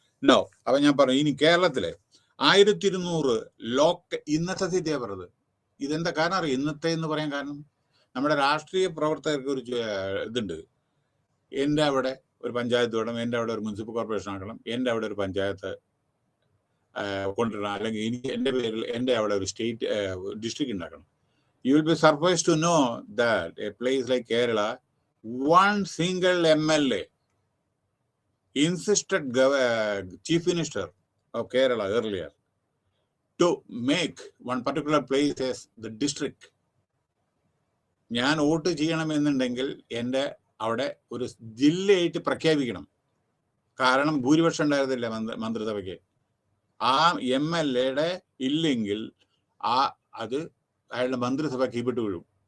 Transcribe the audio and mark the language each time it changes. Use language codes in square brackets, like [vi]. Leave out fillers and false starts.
[ml] No, അപ്പൊ ഞാൻ പറഞ്ഞു ഇനി കേരളത്തിലെ 1200 ഇന്നത്തെ സ്ഥിതിയാണ് പറഞ്ഞത്. ഇതെന്താ കാരണം അറിയാം? ഇന്നത്തെ എന്ന് പറയാൻ കാരണം നമ്മുടെ രാഷ്ട്രീയ പ്രവർത്തകർക്ക് ഒരു ഇതുണ്ട്. എൻ്റെ അവിടെ ഒരു പഞ്ചായത്ത് വേണം, എൻ്റെ അവിടെ ഒരു മുനിസിപ്പൽ കോർപ്പറേഷൻ ആക്കണം, എൻ്റെ അവിടെ ഒരു പഞ്ചായത്ത് കൊണ്ടുവരണം, അല്ലെങ്കിൽ എനിക്ക് എൻ്റെ അവിടെ ഒരു സ്റ്റേറ്റ് ഡിസ്ട്രിക്ട് ഉണ്ടാക്കണം. [en] You will be surprised to know that a place like Kerala, one single MLA insisted Chief Minister of Kerala earlier to make one particular place as the district. [ml] ഞാൻ വോട്ട് ചെയ്യണമെന്നുണ്ടെങ്കിൽ എൻ്റെ അവിടെ ഒരു ജില്ലയായിട്ട് പ്രഖ്യാപിക്കണം. കാരണം ഭൂരിപക്ഷം ഉണ്ടായിരുന്നില്ല മന്ത്രിസഭയ്ക്ക്. ആ MLA ഇല്ലെങ്കിൽ അത് അയാളുടെ മന്ത്രിസഭ കീപ്പിട്ട് വീഴും.